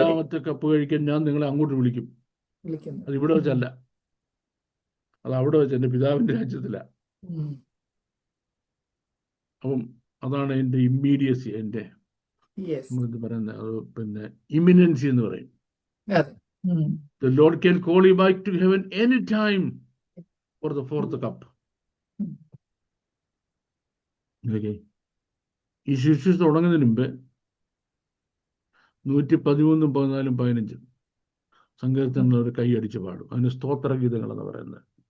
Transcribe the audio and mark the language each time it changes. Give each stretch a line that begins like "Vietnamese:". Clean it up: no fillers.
Malayalam: 4ാമത്തെ cup കഴിക്കാൻ ഞാൻ നിങ്ങളെ അങ്ങോട്ട് വിളിക്കും. അത് ഇവിടെ വെച്ചല്ല, അത് അവിടെ വെച്ച് എൻ്റെ പിതാവിന്റെ രാജ്യത്തില. അപ്പം അതാണ് എൻ്റെ ഇമ്മീഡിയസി, എൻ്റെ ഇത് പറയുന്നത്. അത് പിന്നെ ഇമിനൻസി എന്ന് പറയും.
English: The Lord can call you back to heaven any time for the 4th cup.
Malayalam: ഈ ശുശ്രൂഷ തുടങ്ങുന്നതിന് മുമ്പ് 113, 14, 15 സങ്കീർത്തനങ്ങൾ ഒരു കൈയടിച്ച് പാടും. അതിന് സ്തോത്രഗീതങ്ങൾ എന്ന് പറയുന്നത്.